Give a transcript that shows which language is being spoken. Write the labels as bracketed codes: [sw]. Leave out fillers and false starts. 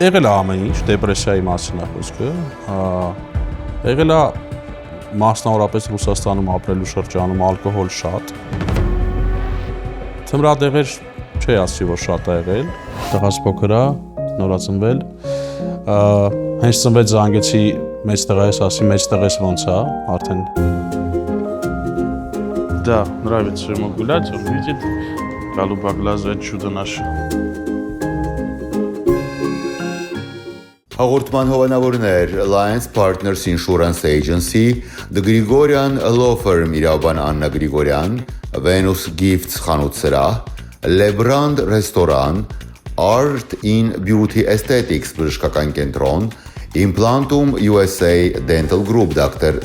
[hy] Եղել է ամեն ինչ, դեպրեսիայի մասին է խոսքը։ Եղել է մասնավորապես Ռուսաստանում ապրելու շրջանում ալկոհոլ շատ։ Թմրադեղեր չի ասի, որ շատ է եղել, տղաս փոքր է, նորածնվել, հենց ծնվեց զանգեցի մեծ տղայս, ասի մեծ տղես ոնց է, արդեն։ [ru] Да, нравится ему гулять, он видит голубоглазое чудо наше. [hy] Հաղորդման հովանավորներ Alliance Partners Insurance Agency, The Grigorian Law Firm իրավաբան Աննա Գրիգորյան, Venus Gifts խանութ սրահ, Lebrand Restaurant, Art in Beauty Aesthetics բժշկական կենտրոն, Implantum USA Dental Group Dr.